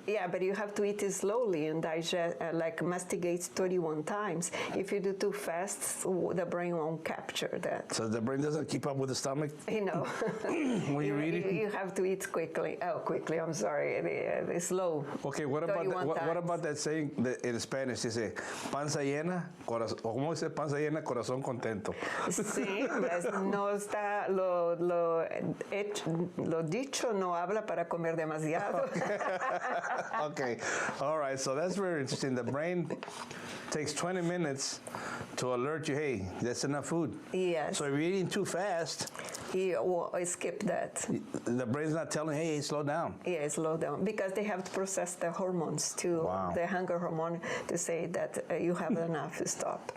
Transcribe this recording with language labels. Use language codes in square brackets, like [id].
[en] Yeah, but you have to eat it slowly and digest, like masticate 31 times. If you do too fast, the brain won't capture that. So the brain doesn't keep up with the stomach? You know. When you're eating? You have to eat quickly. I'm sorry. It's slow. Okay, what about that saying that in Spanish? [es] Dice, panza llena, ¿cómo dice panza llena, corazón contento? Sí, no está, lo dicho no habla para comer demasiado. [en] Okay, all right, so that's very interesting. The brain takes 20 minutes to alert you, hey, that's enough food. Yes. So if you're eating too fast, skip that. The brain's not telling, hey, slow down. Yeah, slow down, because they have to process the hormones too, the hunger hormone, to say that you have enough to stop.